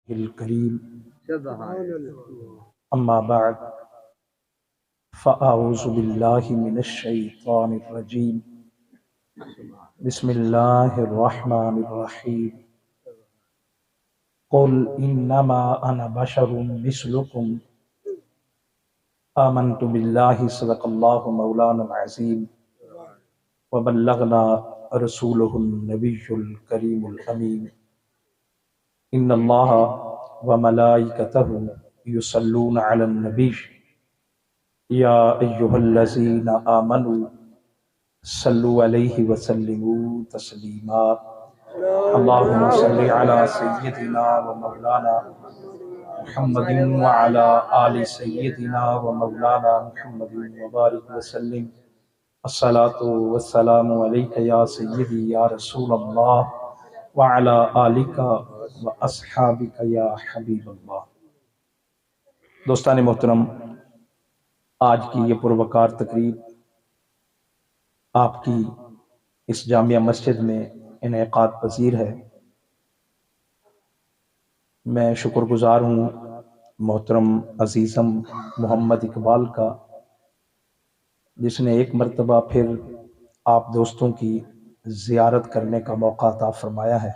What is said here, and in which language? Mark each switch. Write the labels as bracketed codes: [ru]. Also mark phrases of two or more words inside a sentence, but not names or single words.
[ar] كريم أما بعد فأعوذ بالله من الشيطان الرجيم بسم الله الرحمن الرحيم قل إنما أنا بشر مثلكم آمنت بالله صدق الله مولانا العظيم وبلغنا رسوله النبي الكريم الأمين إن الله وملائكته يصلون على النبي يا أيها الذين آمنوا صلوا عليه وسلموا تسليما اللهم صل على سيدنا ومولانا محمد وعلى آل سيدنا ومولانا محمد وبارك وسلم الصلاة والسلام عليك يا سيدي يا رسول الله وعلى آلك وأصحابك يا حبيب الله. [ur] دوستانِ محترم، آج کی یہ پروقار تقریب آپ کی اس جامع مسجد میں انعقاد پذیر ہے. میں شکرگزار ہوں محترم عزیزم محمد اقبال کا، جس نے ایک مرتبہ پھر آپ دوستوں کی زیارت کرنے کا موقع عطا فرمایا ہے.